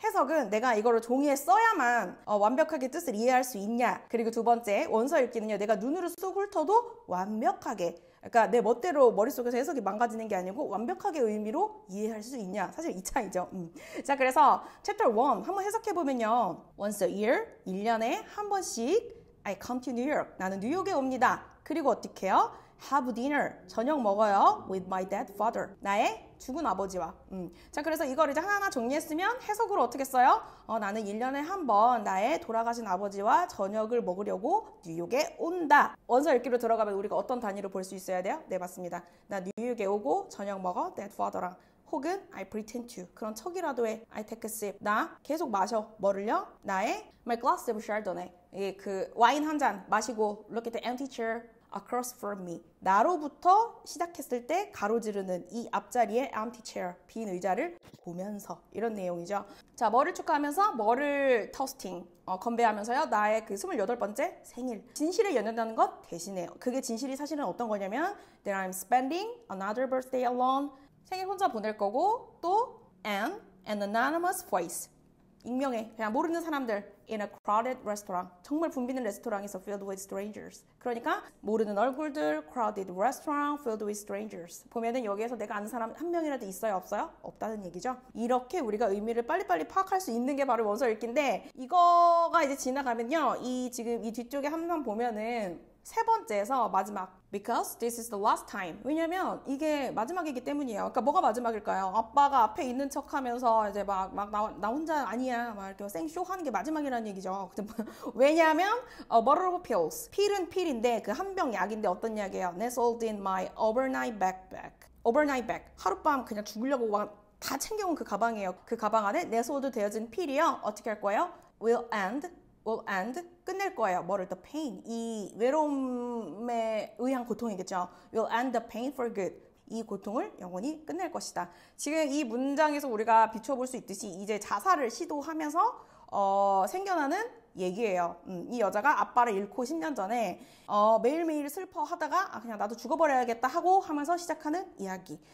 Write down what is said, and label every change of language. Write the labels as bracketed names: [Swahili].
[Korean] 해석은 내가 이거를 종이에 써야만 완벽하게 뜻을 이해할 수 있냐. 그리고 두 번째 원서 읽기는요 내가 눈으로 쑥 훑어도 완벽하게 그러니까 내 멋대로 머릿속에서 해석이 망가지는 게 아니고 완벽하게 의미로 이해할 수 있냐. 사실 이 차이죠. 자 그래서 챕터 1 한번 해석해보면요. [English] Once a year [Korean] 1년에 한 번씩 [English] I come to New York. [Korean] 나는 뉴욕에 옵니다. 그리고 어떻게 해요? [English] Have dinner. [Korean] 저녁 먹어요. [English] With my dead father. [Korean] 나의 죽은 아버지와. 자, 그래서 이걸 이제 하나하나 정리했으면 해석으로 어떻게 써요? 나는 1년에 한 번 나의 돌아가신 아버지와 저녁을 먹으려고 뉴욕에 온다. 원서 읽기로 들어가면 우리가 어떤 단위로 볼 수 있어야 돼요? 네, 맞습니다. 나 뉴욕에 오고 저녁 먹어. [English] dead father랑. 혹은 I pretend to. [Korean] 그런 척이라도 해. [English] I take a sip. [Korean] 나 계속 마셔. 뭐를요? [English] 나의 my glass of chardonnay. [Korean] 이게 그 와인 한 잔 마시고 [English] look at the empty chair across from me. [Korean] 나로부터 시작했을 때 가로지르는 이 앞자리의 empty chair, 빈 의자를 보면서 이런 내용이죠. 자, 뭐를 축하하면서 뭐를 toasting, 건배하면서요. 나의 그 28번째 생일. 진실에 연연하는 것 대신에 그게 진실이 사실은 어떤 거냐면 [English] that I'm spending another birthday alone. [Korean] 생일 혼자 보낼 거고 또 [English] and an anonymous voice. [Korean] 익명의 그냥 모르는 사람들 [English] in a crowded restaurant. [Korean] 정말 붐비는 레스토랑에서 [English] filled with strangers. [Korean] 그러니까 모르는 얼굴들 [English] crowded restaurant filled with strangers. [Korean] 보면은 여기에서 내가 아는 사람 한 명이라도 있어요? 없어요? 없다는 얘기죠. 이렇게 우리가 의미를 빨리빨리 파악할 수 있는 게 바로 원서 읽기인데 이거가 이제 지나가면요. 지금 이 뒤쪽에 한 번 보면은 세 번째에서 마지막 [English] because this is the last time. [Korean] 왜냐면 이게 마지막이기 때문이에요. 그러니까 뭐가 마지막일까요? 아빠가 앞에 있는 척하면서 이제 막 나 혼자 아니야 막 이렇게 생쇼 하는 게 마지막이라는 얘기죠. [English] 왜냐하면 multiple pills. [Korean] 필은 필인데 그 한 병 약인데 어떤 약이에요? [English] Nestled in my overnight backpack. overnight bag. [Korean] 하룻밤 그냥 죽으려고 다 챙겨온 그 가방이에요. 그 가방 안에 nestled 되어진 필이요. 어떻게 할 거예요? [English] will end [Korean] 끝낼 거예요. 뭐를? [English] The pain. [Korean] 이 외로움에 의한 고통이겠죠. [English] Will end the pain for good. [Korean] 이 고통을 영원히 끝낼 것이다. 지금 이 문장에서 우리가 비춰볼 수 있듯이 이제 자살을 시도하면서 생겨나는 얘기예요. 이 여자가 아빠를 잃고 10년 전에 매일매일 슬퍼하다가 그냥 나도 죽어버려야겠다 하면서 시작하는 이야기.